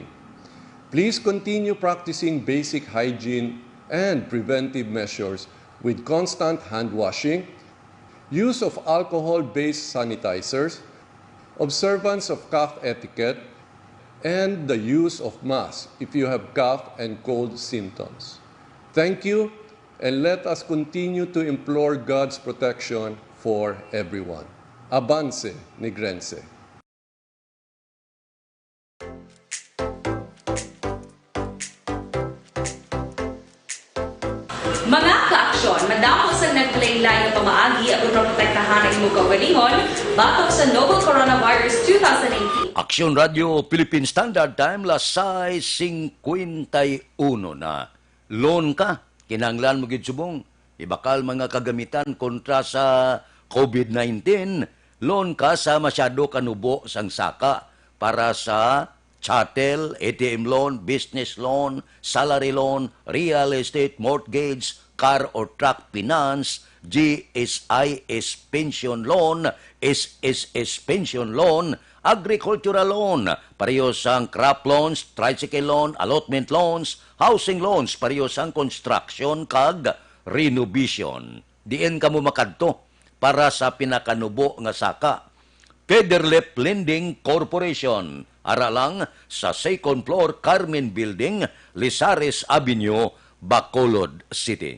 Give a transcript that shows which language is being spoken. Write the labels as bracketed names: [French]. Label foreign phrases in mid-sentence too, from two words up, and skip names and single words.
[English] Please continue practicing basic hygiene and preventive measures with constant hand washing, use of alcohol-based sanitizers, observance of cough etiquette, and the use of masks if you have cough and cold symptoms. Thank you, and let us continue to implore God's protection for everyone. [Spanish] Avance, Negrense. [Hiligaynon] Mga ka-aksyon, madamo sa naglaylay na pamaagi at protektahan ang imong kaugalingon batok sa [English] novel coronavirus [Hiligaynon] 2018. Aksyon Radio Philippine Standard Time las 6:51 na. Loan ka, kinanglan mo gid subong. Ibakal mga kagamitan kontra sa COVID-19. Loan ka sa masyado kanubo sang saka para sa chattel, [English] ATM loan, business loan, salary loan, real estate, mortgage, car or truck finance, GSIS pension loan, SSS pension loan, agricultural loan, [Hiligaynon] pareho sang [English] crop loans, tricycle loan, allotment loans, housing loans, [Hiligaynon] pareho sang construction kag renovation. Diin ka mo makadto para sa pinakanubo nga saka. Federlip Lending Corporation, aralang sa second floor Carmen Building, Lizares Avenue, Bacolod City.